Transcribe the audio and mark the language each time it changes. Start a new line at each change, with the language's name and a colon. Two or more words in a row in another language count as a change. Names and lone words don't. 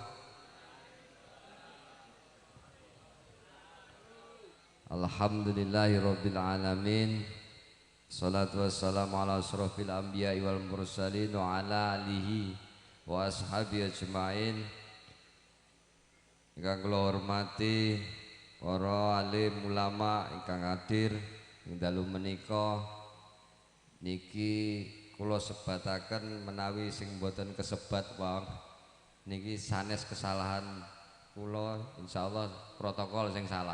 Arabic: الحمد لله رب العالمين. والصلاة والسلام على أشرف الأنبياء والمرسلين وعلى آله وأصحابه أجمعين.
Javanese: Ingkang kula hormati para alim ulama ingkang hadir ing dalu menika, niki kula sebataken menawi sing boten kesebat wong niki sanes kesalahan kula, insyaallah protokol sing salah.